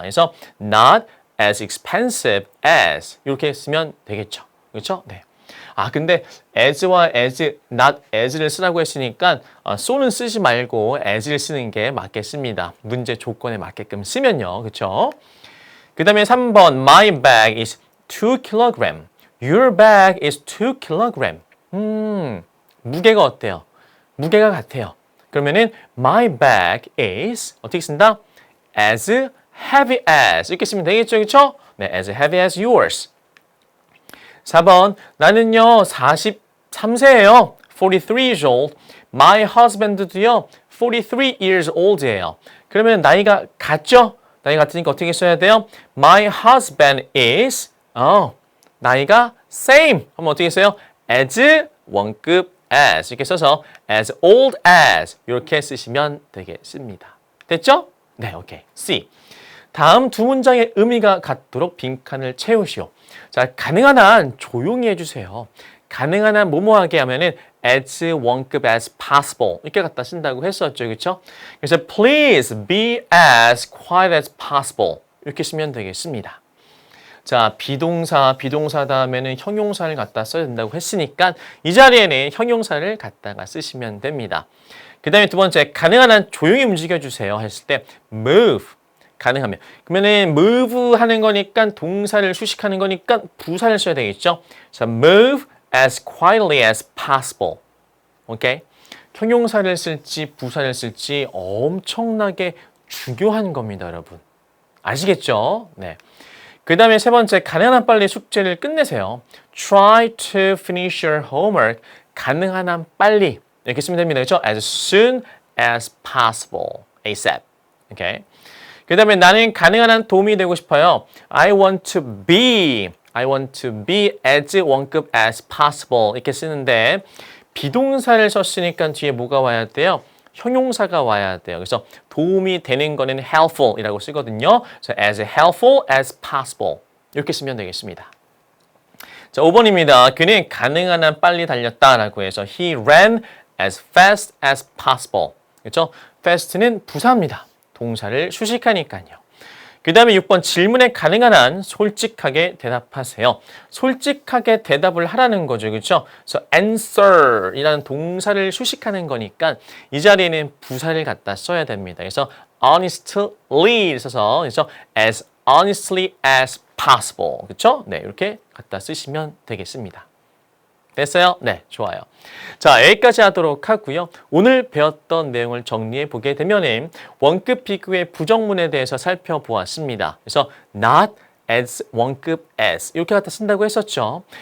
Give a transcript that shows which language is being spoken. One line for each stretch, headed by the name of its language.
Korean: 그래서
English: not as expensive as
Korean: 이렇게 쓰면 되겠죠. 그렇죠? 네. 근데 as와 as, not as를 쓰라고 했으니까 so는 쓰지 말고 as를 쓰는 게 맞겠습니다. 문제 조건에 맞게끔 쓰면요. 그렇죠? 그 다음에 3번
English: My bag is 2 kg. Your bag is 2 kg.
Korean: 무게가 어때요? 무게가 같아요. 그러면은 my bag is 어떻게 쓴다?
English: as heavy as
Korean: 이렇게 쓰면 되겠죠. 그렇죠? 네,
English: as heavy as yours.
Korean: 4번 나는요 43세예요.
English: 43 years old. My husband도요 43 years old예요.
Korean: 그러면 나이가 같죠? 나이 같으니까 어떻게 써야 돼요?
English: My husband is
Korean: 나이가
English: same.
Korean: 하면 어떻게 써요? as 원급 as 이렇게 써서
English: as old as
Korean: 이렇게 쓰시면 되겠습니다. 됐죠? 네, 오케이. C. 다음 두 문장의 의미가 같도록 빈칸을 채우시오. 자, 가능한 한 조용히 해주세요. 가능한 한 뭐뭐하게 하면은 as 원급 as possible 이렇게 갖다 쓴다고 했었죠. 그렇죠? 그래서
English: please be as quiet as possible
Korean: 이렇게 쓰면 되겠습니다. 자, 비동사 다음에는 형용사를 갖다 써야 된다고 했으니까 이 자리에는 형용사를 갖다가 쓰시면 됩니다. 그 다음에 두 번째, 가능한 한 조용히 움직여주세요 했을 때 move, 가능하면. 그러면은 move 하는 거니까 동사를 수식하는 거니까 부사를 써야 되겠죠. 자,
English: move as quietly as possible.
Korean: 오케이? 형용사를 쓸지 부사를 쓸지 엄청나게 중요한 겁니다, 여러분. 아시겠죠? 네. 그 다음에 세 번째, 가능한 한 빨리 숙제를 끝내세요.
English: Try to finish your homework.
Korean: 가능한 한 빨리. 이렇게 쓰면 됩니다. 그렇죠?
English: As soon as possible.
Korean: ASAP. 오케이. 그 다음에 나는 가능한 한 도움이 되고 싶어요.
English: I want to be as 원급 as possible.
Korean: 이렇게 쓰는데 비동사를 썼으니까 뒤에 뭐가 와야 돼요? 형용사가 와야 돼요. 그래서 도움이 되는 거는 helpful이라고 쓰거든요. 그래서
English: as helpful as possible
Korean: 이렇게 쓰면 되겠습니다. 자, 5번입니다. 그는 가능한 한 빨리 달렸다라고 해서
English: he ran as fast as possible.
Korean: 그렇죠? fast는 부사입니다. 동사를 수식하니까요. 그 다음에 6번 질문에 가능한 한 솔직하게 대답하세요. 솔직하게 대답을 하라는 거죠. 그렇죠? 그래서 answer이라는 동사를 수식하는 거니까 이 자리에는 부사를 갖다 써야 됩니다. 그래서 honestly 써서 그래서
English: as honestly as possible.
Korean: 그렇죠? 네, 이렇게 갖다 쓰시면 되겠습니다. 됐어요? 네, 좋아요. 자, 여기까지 하도록 하고요. 오늘 배웠던 내용을 정리해 보게 되면은 원급 비교의 부정문에 대해서 살펴보았습니다. 그래서 not as 원급 as 이렇게 갖다 쓴다고 했었죠.